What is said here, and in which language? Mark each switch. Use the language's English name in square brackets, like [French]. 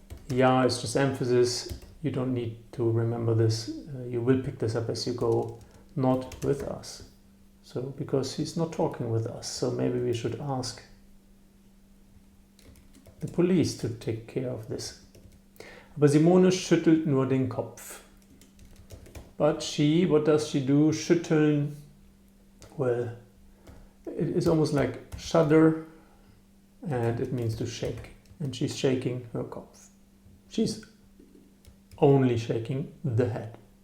[English] Ja, it's just emphasis. You don't need to remember this. You will pick this up as you go. Not with us. So, because he's not talking with us. So maybe we should ask the police to take care of this. [German] Aber Simone schüttelt nur den Kopf. [English] But she, what does she do? Schütteln. Well, it is almost like shudder, and it means to shake. And she's shaking her Kopf. She's only shaking the head.